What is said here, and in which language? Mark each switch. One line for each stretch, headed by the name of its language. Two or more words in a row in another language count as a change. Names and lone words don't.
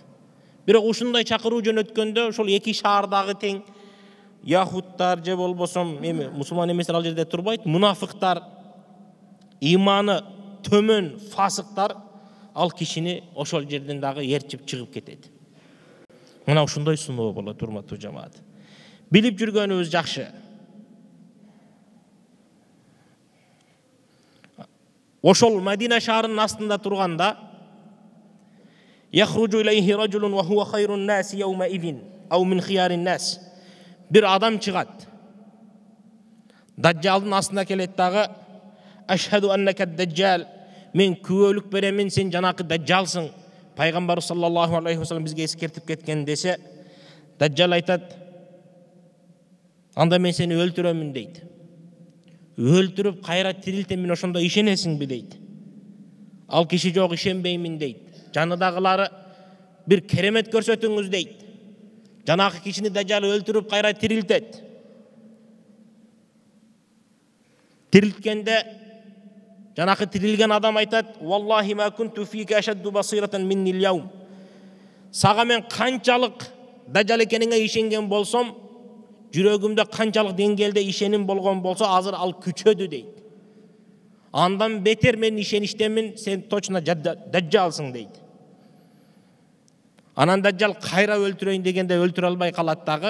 Kyrgyz: Бирок ушундай чакыруу жөнөткөндө ошол эки шаардагы тең яхудтар же болбосо мусулман эместер ал жерде турбайт, мунафыктар, иманы төмөн фасыктар ал кишини ошол жерден дагы ээрчип чыгып кетет. Мына ушундай суноо болот, урматтуу жамаат. Билип жүргөнүбүз жакшы. Ошол Медина шаарынын астында турганда
Arabic: يخرج إليه رجل وهو خير الناس يومئذ أو من خيار الناس.
Kyrgyz: Бир адам чыгат. Дажжалдын астына келет дагы,
Arabic: أشهد أنك دجال,
Kyrgyz: мен күбөлүк беремин, сен жанакы дажжалсың. Пайгамбар
Arabic: صلى الله عليه وسلم
Kyrgyz: бизге эскертип кеткен десе, Дажжал айтат, анда мен сени өлтүрөмүн дейт. Өлтүрүп кайра тирилтемин, ошондо ишенесиңби дейт. Ал киши жок, ишенбеймин дейт. Жаныдагылары бир керемет көрсөтүңүз дейт. Жанакы кишини Дажжал өлтүрүп кайра тирилтет. Тирилткенде жанакы тирилген адам айтат,
Arabic: والله ما كنت فيك أشد بصيرة مني اليوم.
Kyrgyz: Сага мен канчалык Дажжал экениңе ишенген болсом, жүрөгүмдө канчалык деңгээлде ишеним болгон болсо, азыр ал күчөдү дейт. Андан бетер мен ишеништемин, сен точно Дажжалсың дейт. Анан Дажжал кайра өлтүрөйүн дегенде өлтүрө албай калат дагы.